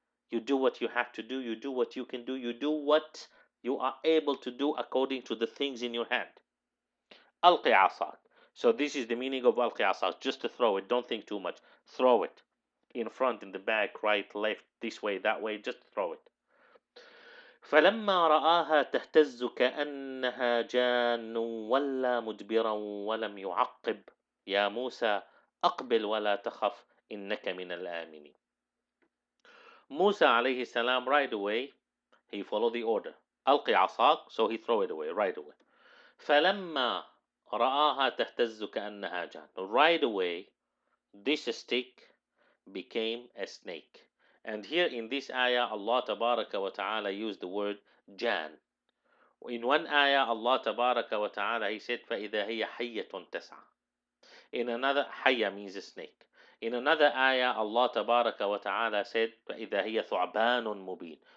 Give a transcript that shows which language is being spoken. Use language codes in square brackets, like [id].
[en] You do what you have to do. You do what you can do. You do what you are able to do according to the things in your hand. [ar] Alqi asak. [en] So this is the meaning of [ar] alqi asak. [en] Just to throw it. Don't think too much. Throw it. In front, in the back, right, left, this way, that way. Just throw it. [ar] فلما رآها تهتز كأنها جان ولا مدبرا ولم يعقب يا موسى أقبل ولا تخف إنك من الآمنين. [en] Musa alayhi salam right away he followed the order. [ar] ألقي عصاك, [en] so he throw it away right away. [ar] فلما رآها تهتز كأنها جان. [en] Right away this stick became a snake. And here in this ayah, Allah Tabaraka wa Ta'ala used the word Jan. In one ayah, Allah Tabaraka wa Ta'ala, He said, [ar] فَإِذَا هِيَ حَيَّةٌ تَسْعَى. [en] In another, Hayya means a snake. In another ayah, Allah Tabaraka wa Ta'ala said, [ar] فَإِذَا هِيَ ثُعْبَانٌ مُبِينٌ.